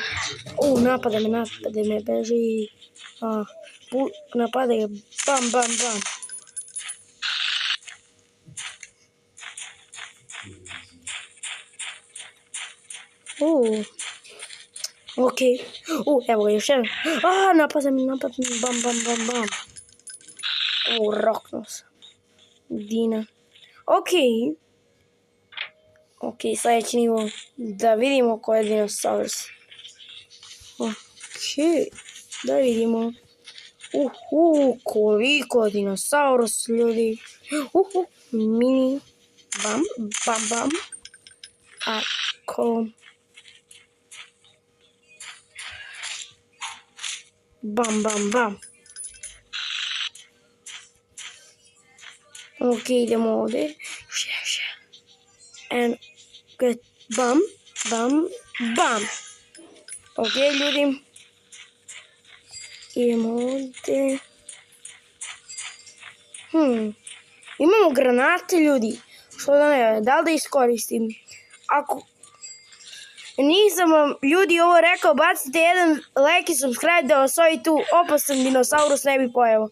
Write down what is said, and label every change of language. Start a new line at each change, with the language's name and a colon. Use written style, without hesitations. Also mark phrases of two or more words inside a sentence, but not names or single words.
Bosnian: Napada me, beži. Napada ga. Bam, bam, bam. Ok. Evo ga još jedan. Napada me. Bam, bam, bam, bam. Roknuo sam. Dina. Ok, sljedeći nivo. Da vidimo ko je dinosaurus. Ok, da vidimo. Koliko dinosaurus, ljudi. Mini. Bam, bam, bam. Ako. Bam, bam, bam. Ok, idemo ovdje.
English: And get bam, bam, bam.
Bosnian: Ok, ljudi. Idemo ovdje. Imamo granate, ljudi. Što da ne, da li da iskoristim? Ako nisam vam, ljudi, ovo rekao, bacite jedan like i subscribe da vas ovaj tu opasan dinosaurus ne bi pojavio.